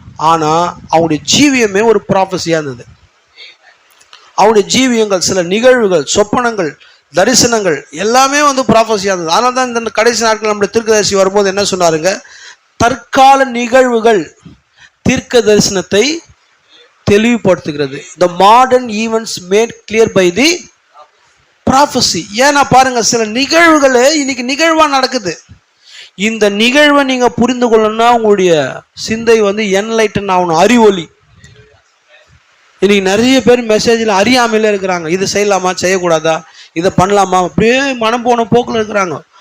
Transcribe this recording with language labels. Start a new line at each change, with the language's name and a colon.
Tamil: ஆனால் அவனுடைய ஜீவியமே ஒரு ப்ராஃபஸியாக இருந்தது. அவனுடைய ஜீவியங்கள், சில நிகழ்வுகள், சொப்பனங்கள், தரிசனங்கள் எல்லாமே வந்து ப்ராஃபஸியாக இருந்தது. அதனால தான் இந்த கடைசி நாட்கள் நம்முடைய தீர்க்கதரிசி வரும்போது என்ன சொன்னாருங்க, தற்கால நிகழ்வுகள் தீர்க்க தரிசனத்தை தெளிவுபடுத்துகிறது.
English: The modern events made clear by the prophecy.
Tamil: ஏன்னா பாருங்க, சில நிகழ்வுகள் இன்னைக்கு நிகழ்வா நடக்குது. இந்த நிகழ்வை நீங்க புரிந்து கொள்ளணும்னா உங்களுடைய சிந்தை வந்து என்லைட்டன் ஆகணும், அறிவொளி. இன்னைக்கு நிறைய பேர் மெசேஜில் அறியாமையில இருக்கிறாங்க. இது செய்யலாமா, செய்யக்கூடாதா, இதை பண்ணலாமா, அப்படியே மனம் போன போக்கில் இருக்கிறாங்க.